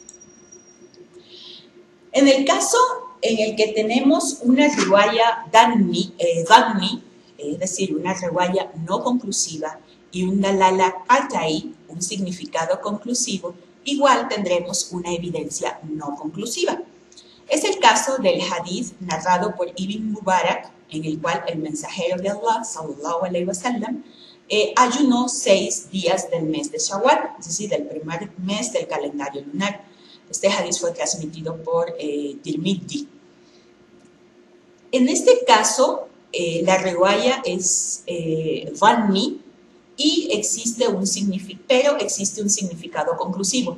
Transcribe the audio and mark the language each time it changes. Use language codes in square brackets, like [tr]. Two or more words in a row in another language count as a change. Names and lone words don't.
[es] En el caso en el que tenemos una [ar] رواية ظنية, [es] es decir, una riwaya no conclusiva, y un [ar] دلالة قطعية, [es] un significado conclusivo, igual tendremos una evidencia no conclusiva. Es el caso del hadith narrado por Ibn Mubarak, en el cual el mensajero de Allah, [ar] صلى الله عليه وسلم, [es] ayunó 6 días del mes de Shawwal, es decir, del primer mes del calendario lunar. Este hadith fue transmitido por Tirmidhi. En este caso, la riwaya es dhanni y existe un significado conclusivo.